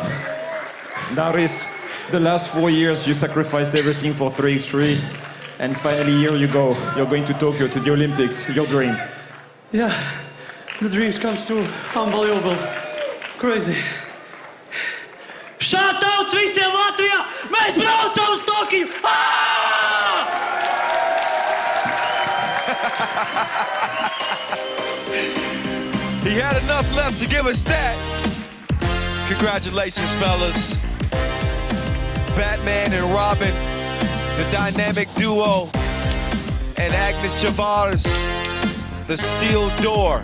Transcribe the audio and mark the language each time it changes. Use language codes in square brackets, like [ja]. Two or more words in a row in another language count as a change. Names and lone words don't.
[en] Now, Rhys, the last 4 years you sacrificed everything for 3x3, and finally here you go. You're going to Tokyo, to the Olympics, your dream. Yeah, the dreams comes true. Unbelievable. Crazy. Shoutouts [lv] visiem Latvijā! Mēs braucam uz Tokiju! [en] He had enough left to give us that. Congratulations, fellas. Batman and Robin, the dynamic duo, and Agnes Chavars, the steel door.